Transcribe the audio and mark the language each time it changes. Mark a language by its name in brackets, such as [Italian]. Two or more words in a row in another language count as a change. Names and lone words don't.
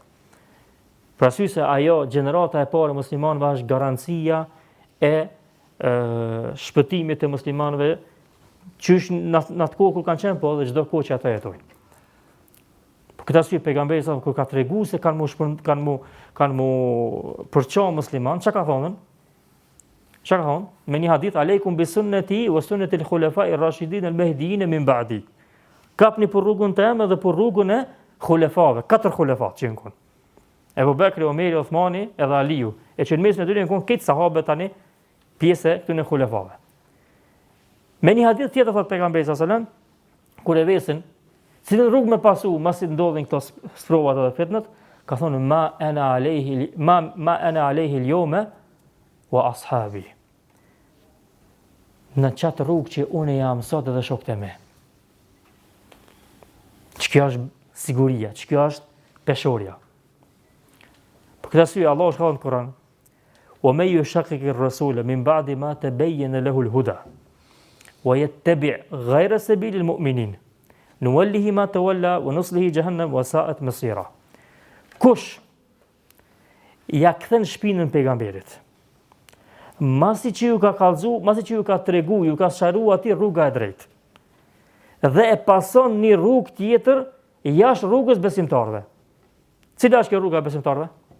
[Albanian] Pra sy se ajo gjenerata e parë e muslimanëve është garancia e shpëtimit të muslimanëve qysh në atë kohë kur kanë qenë, po dhe çdo kohë që ata jetojnë. Për këtë arsye pejgamberi sa kur ka treguar se kanë mu përço musliman, çka ka thonë? Çka ka thonë? Me një hadith [Arabic] عليكم بسنتي وسنة الخلفاء الراشدين المهديين من بعدي. [Albanian] Kapni për rrugën tëme dhe për rrugën e khulefave, 4 khulefat që janë. Ebu Bekri, Omeri, Uthmani edhe Aliu. E që në mesin e tyre janë këtë sahabët tani pjesë këtyre khulefave. Me një hadith tjetër thot pejgamberi [Arabic] صلى الله عليه وسلم, [Albanian] kur e vesin, cilën rrugë me pasu, masi ndodhin këto sprovat edhe fitnat, ka thonë [Arabic] ما أنا عليه اليوم وأصحابي. [Albanian] Në qatë rrugë që unë jam sot edhe shokët e me. Që kjo është siguria, që kjo është peshorja. Për këtë arsye Allah është thënë në Kur'an: [Arabic] "ومن يشاقق الرسول من بعد ما تبين له الهدى ويتبع غير سبيل المؤمنين نوله ما تولى ونصله جهنم وساءت مصيرا." [Albanian] Kush ja kthen shpinën pejgamberit, masi që ju ka kallëzu, masi që ju ka tregu, ju ka sqaruar atij rruga e drejtë, dhe e pason një rrugë tjetër jashtë rrugës besimtarëve. Cila është kjo rruga e besimtarëve?